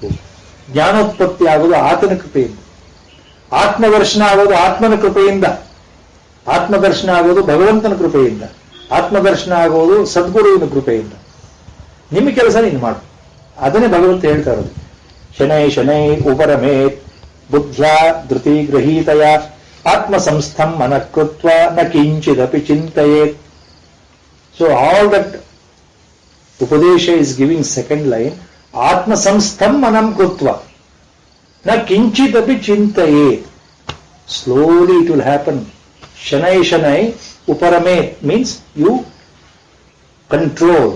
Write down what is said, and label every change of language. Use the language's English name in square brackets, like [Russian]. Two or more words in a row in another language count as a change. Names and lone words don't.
[Kannada] ಜ್ಞಾನೋತ್ಪತ್ತಿ ಆಗೋದು ಆತನ ಕೃಪೆಯಿಂದ, ಆತ್ಮದರ್ಶನ ಆಗೋದು ಆತ್ಮನ ಕೃಪೆಯಿಂದ, ಆತ್ಮದರ್ಶನ ಆಗೋದು ಭಗವಂತನ ಕೃಪೆಯಿಂದ, ಆತ್ಮದರ್ಶನ ಆಗೋದು ಸದ್ಗುರುವಿನ ಕೃಪೆಯಿಂದ. ನಿಮ್ಮ ಕೆಲಸ ನೀನು ಮಾಡು. ಅದನ್ನೇ ಭಗವಂತ ಹೇಳ್ತಾ ಇರೋದು. [Sanskrit] ಶನೈ ಶನೈ ಉಪರಮೇತ್ ಬುದ್ಧ್ಯಾ ಧೃತಿ ಗೃಹೀತಯ ಆತ್ಮ ಸಂಸ್ಥಂ ಮನಃಕೃತ್ವ ನ ಕಿಂಚಿದಪಿ ಚಿಂತಯೇತ್. [English] So all that Upadesha is giving second line, [Sanskrit] आत्म संस्थं मनं कृत्वा न किञ्चितपि चिन्तये. [English] Slowly it will happen. [Sanskrit] शनै शनै उपरमे [English] means you control.